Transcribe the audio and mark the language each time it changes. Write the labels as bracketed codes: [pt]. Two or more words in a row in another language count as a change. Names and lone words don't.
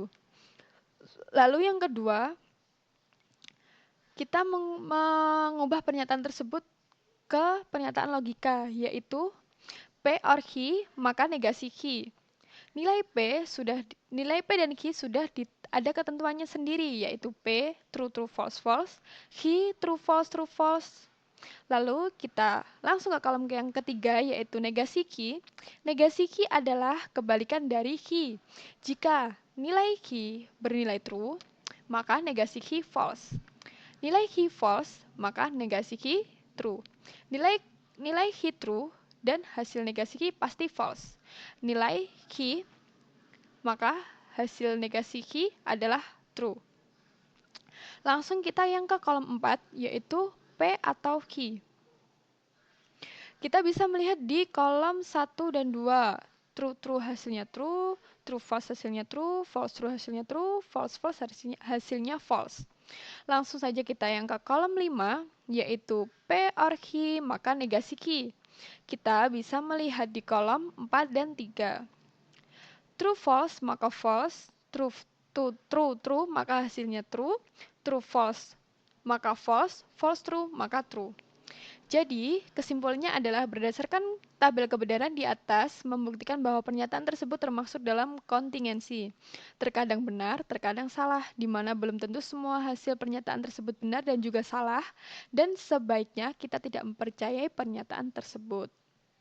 [id] Lalu yang kedua, kita mengubah pernyataan tersebut ke pernyataan logika, yaitu [en] P or Q [id] maka negasi Q. Nilai P dan Q sudah ada ketentuannya sendiri, yaitu P true, true, false, false, Q true, false, true, false. Lalu kita langsung ke kolom yang ketiga, yaitu negasi Q. Negasi Q adalah kebalikan dari Q. Jika nilai Q bernilai true, maka negasi Q false. Nilai Q false, maka negasi Q true. Nilai Q true dan hasil negasi Q pasti false. Nilai Q, maka hasil negasi Q adalah true. Langsung kita yang ke kolom 4, yaitu P atau Q. Kita bisa melihat di kolom 1 dan 2. True, true hasilnya true, true false hasilnya true, false true hasilnya true, false false hasilnya false. Langsung saja kita yang ke kolom 5, yaitu [en] P or Q, [id] maka negasi Q. Kita bisa melihat di kolom 4 dan 3. True false maka false, true maka hasilnya true, true false maka false, false true maka true. Jadi, kesimpulannya adalah berdasarkan tabel kebenaran di atas membuktikan bahwa pernyataan tersebut termasuk dalam kontingensi. Terkadang benar, terkadang salah, di mana belum tentu semua hasil pernyataan tersebut benar dan juga salah, dan sebaiknya kita tidak mempercayai pernyataan tersebut.